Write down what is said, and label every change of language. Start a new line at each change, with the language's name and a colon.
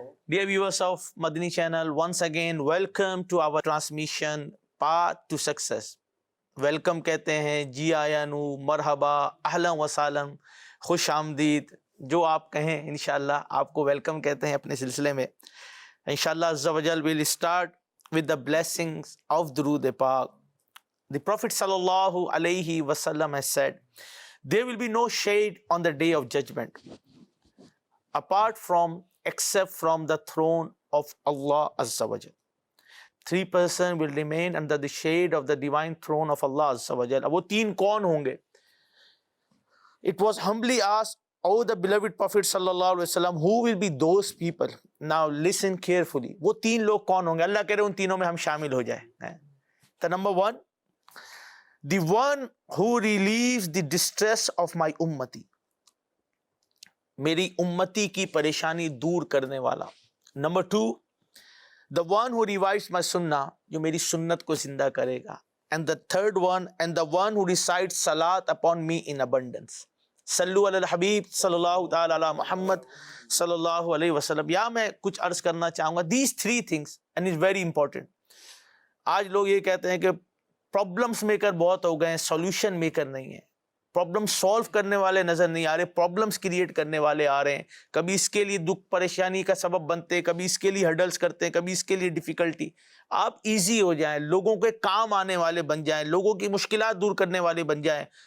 English: Dear viewers of Madani channel, once again welcome to our transmission Path to Success.
Urdu: Welcome کہتے ہیں،
Punjabi: جی آیا نو،
Arabic: مرحبا، اہلا و سہلا،
Urdu: خوش آمدید، جو آپ کہیں انشاءاللہ آپ کو ویلکم کہتے ہیں اپنے سلسلے میں.
English: انشاءاللہ عز و جل we'll start with the blessings of درود پاک. The Prophet sallallahu alayhi wasallam has said, there will be no shade on the day of judgment apart from except from the throne of Allah azza wa jal. Three persons will remain under the shade of the divine throne of Allah azza wa jal.
Urdu: اب وہ تین کون ہوں گے؟
English: It was humbly asked, oh the beloved Prophet sallallahu alayhi wasallam, who will be those people? Now listen carefully.
Urdu: وہ تین لوگ کون ہوں گے؟ اللہ کہہ رہے ان تینوں میں ہم شامل ہو جائیں.
English: The number one, the one who relieves the distress of my ummati.
Urdu: میری امتی کی پریشانی دور کرنے والا.
English: Number two, the one who revives my sunnah,
Urdu: جو میری سنت کو زندہ کرے گا.
English: And the third one, and the one who recites salat upon me in abundance.
Arabic: صلو علی الحبیب صلی اللہ تعالی علی محمد صلی اللہ علیہ وسلم.
Urdu: یا میں کچھ عرض کرنا چاہوں گا.
English: These three things and it's very important.
Urdu: آج لوگ یہ کہتے ہیں کہ پرابلمس میکر بہت ہو گئے ہیں، سولوشن میکر نہیں ہیں. پرابلم سولو کرنے والے نظر نہیں آ رہے، پرابلمس کریٹ کرنے والے آ رہے ہیں. کبھی اس کے لیے دکھ پریشانی کا سبب بنتے ہیں، کبھی اس کے لیے ہرڈلس کرتے ہیں، کبھی اس کے لیے ڈیفیکلٹی. آپ ایزی ہو جائیں، لوگوں کے کام آنے والے بن جائیں، لوگوں کی مشکلات دور کرنے والے بن جائیں.